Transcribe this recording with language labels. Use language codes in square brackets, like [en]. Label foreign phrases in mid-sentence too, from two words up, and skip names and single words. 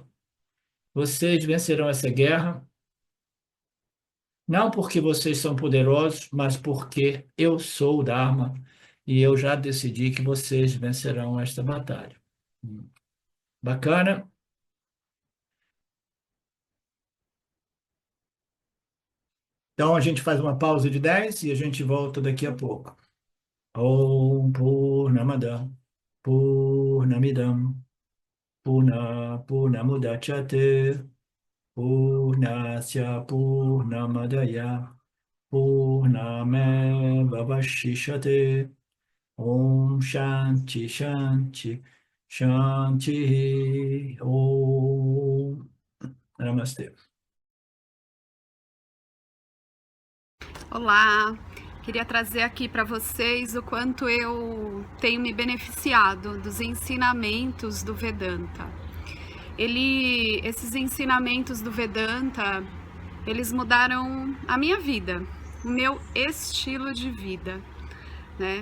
[pt] Vocês vencerão essa guerra, não porque vocês são poderosos, mas porque eu sou o Dharma e eu já decidi que vocês vencerão esta batalha. Bacana? Então a gente faz uma pausa de 10 e a gente volta daqui a pouco. [sa] ॐ पूर्णमद पूर्णमिदं पूर्णमुदच्यते पूर्णस्य पूर्णमादय पूर्णमेव वशिशते ॐ शान्ति शान्ति शान्ति ॐ नमस्ते. [pt] Olá, queria trazer aqui para vocês o quanto eu tenho me beneficiado dos ensinamentos do Vedanta. Esses ensinamentos do Vedanta, eles mudaram a minha vida, o meu estilo de vida, né?